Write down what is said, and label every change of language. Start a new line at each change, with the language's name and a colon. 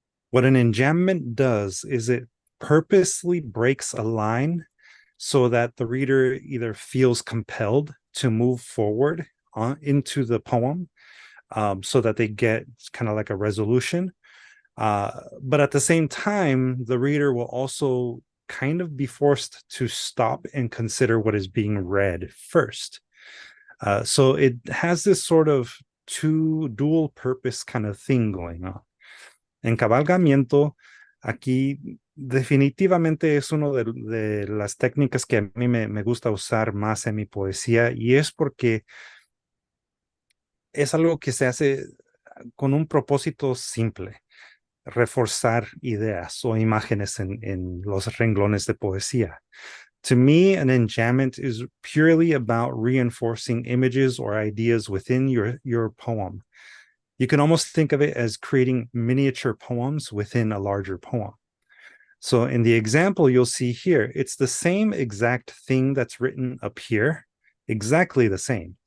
English: What an enjambment does is it purposely breaks a line so that the reader either feels compelled to move forward into the poem, so that they get kind of like a resolution. But at the same time, the reader will also kind of be forced to stop and consider what is being read first. So it has this sort of dual purpose kind of thing going on.
Spanish: Encabalgamiento, aquí definitivamente es uno de las técnicas que a mí me gusta usar más en mi poesía, y es porque es algo que se hace con un propósito simple: reforzar ideas o imágenes en los renglones de poesía.
English: To me, an enjambment is purely about reinforcing images or ideas within your poem. You can almost think of it as creating miniature poems within a larger poem. So in the example you'll see here, it's the same exact thing that's written up here, exactly the same.